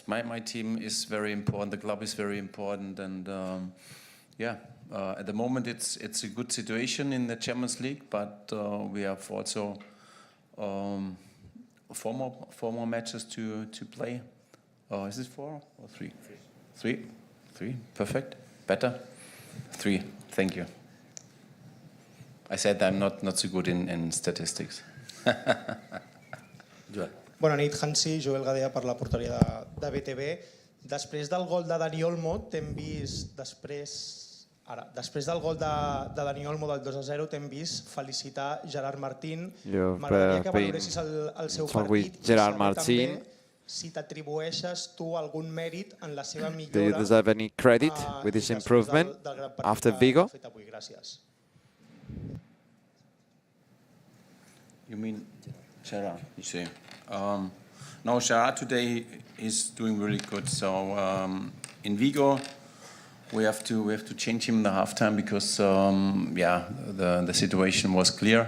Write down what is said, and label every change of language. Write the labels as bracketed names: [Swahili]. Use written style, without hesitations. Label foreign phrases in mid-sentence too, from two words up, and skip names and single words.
[English] My team is very important. The club is very important, and at the moment it's a good situation in the Champions League, but we have also four more matches to play. Is it 4 or 3? 3. Perfect. Better. 3. Thank you. I said I'm not so good in statistics. [Catalan] Bona nit, Hansi, Joel Gadea per la porteria de BTV. Després del gol de Dani Olmo, t'hem vist després del gol de Dani Olmo del 2-0, t'hem vist felicitar Gerard Martín. M'agradaria que valoressis el seu partit. Gerard Martín, si t'atribueixes tu algun mèrit en la seva millora. [English] Do you deserve any credit with his improvement after Vigo? [Catalan] Gràcies. [English] You mean Gerard, you say? No, Gerard today is doing really good. So in Vigo, we have to change him in the halftime because the situation was clear.